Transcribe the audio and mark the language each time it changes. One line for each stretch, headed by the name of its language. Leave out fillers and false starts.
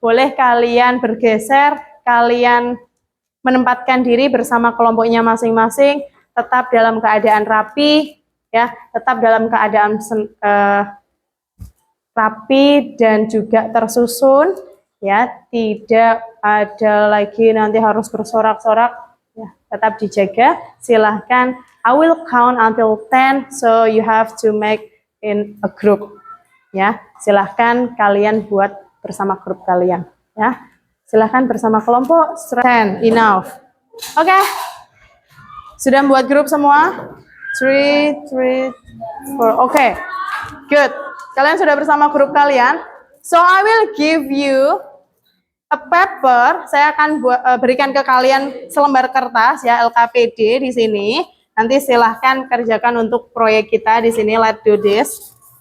Indonesian: Boleh kalian bergeser, kalian menempatkan diri bersama kelompoknya masing-masing, tetap dalam keadaan rapi ya, tetap dalam keadaan rapi dan juga tersusun ya, tidak ada lagi nanti harus bersorak-sorak ya, tetap dijaga. Silahkan,
English: I will count until 10, so you have to make in a group ya.
Indonesian: Silahkan kalian buat bersama grup kalian ya, silahkan bersama kelompok.
English: 10 enough.
Indonesian: Oke, sudah membuat grup semua? 3, 4, oke, good. Kalian sudah bersama grup kalian.
English: So I will give you a paper.
Indonesian: Saya akan berikan ke kalian selembar kertas ya, LKPD di sini. Nanti silahkan kerjakan untuk proyek kita di sini.
English: Let's do this.